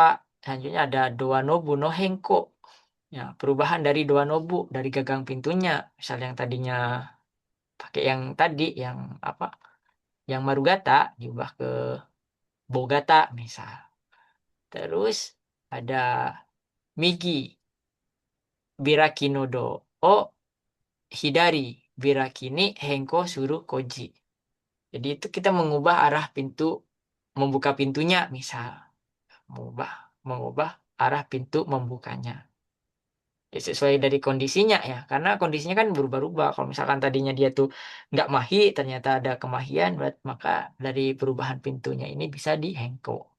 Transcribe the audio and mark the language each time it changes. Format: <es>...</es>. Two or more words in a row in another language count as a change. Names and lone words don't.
<id>Selanjutnya ada</id> <ja>ドアノブの変更.</ja> <id>Ya, perubahan dari Doanobu, dari gagang pintunya. Misal yang tadinya pakai yang tadi, yang apa? Yang Marugata, diubah ke Bogata misal. Terus ada</id> <ja>右開きのドアを左開きに変更する工事.</ja> <id>Jadi itu kita mengubah arah pintu, membuka pintunya misal. Mengubah, mengubah arah pintu membukanya. Ya, sesuai dari kondisinya ya, karena kondisinya kan berubah-ubah. Kalau misalkan tadinya dia tuh nggak mahi, ternyata ada kemahian, maka dari perubahan pintunya ini bisa di Henko.</id>